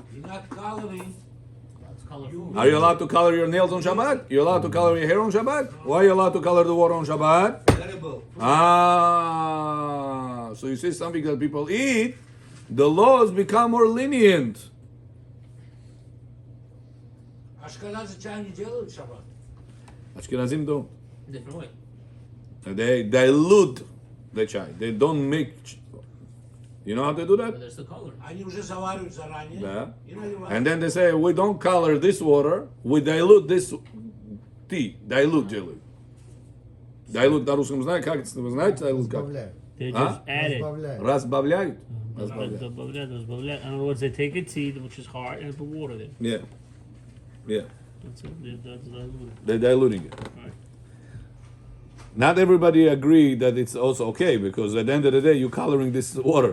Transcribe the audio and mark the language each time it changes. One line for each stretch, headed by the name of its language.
English: You're not coloring. It's colorful. Are you allowed to color your nails on Shabbat? You're allowed to color your hair on Shabbat? Why are you allowed to color the water on Shabbat? Edible. Ah, so you see something that people eat, the laws become more lenient.
Russian: Ашкеназы чай не делают в шаббат.
English: Ashkenazim don't. Different way. They dilute the chai. They don't make. You know how they do But that? there's the color.
Russian: Они уже заваривают заранее Да. и наливают.
English: And then they say, we don't color this water, we dilute this tea. Dilute
Russian: делают.
English: Dilute
Russian: на русском знаете, как это вы знаете?
English: Dilute
Russian: как? Разбавляют.
English: They Huh? just add it.
Russian: Разбавляют. Разбавляют. Разбавляют.
English: In other words, they take a tea, which is hard, and put water there. Yeah. Yeah. That's it. That's diluted. They're diluting it. Right. Not everybody agree that it's also okay, because at the end of the day, you're coloring this water.